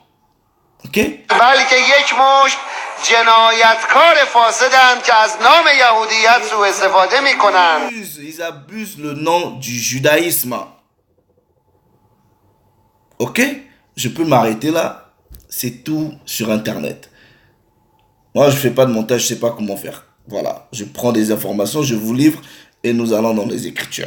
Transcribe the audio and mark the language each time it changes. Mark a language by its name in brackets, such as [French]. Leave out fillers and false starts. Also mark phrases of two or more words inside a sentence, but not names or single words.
[French] Ok? [Persian] بلکه یک مشت جنایتکار فاسدند که از نام یهودیت سوء استفاده میکنند. [French] Ils abusent le nom du judaïsme. Ok? Je peux m'arrêter là. C'est tout sur Internet. Moi, je fais pas de montage, je sais pas comment faire. Voilà. Je prends des informations, je vous livre et nous allons dans les Écritures.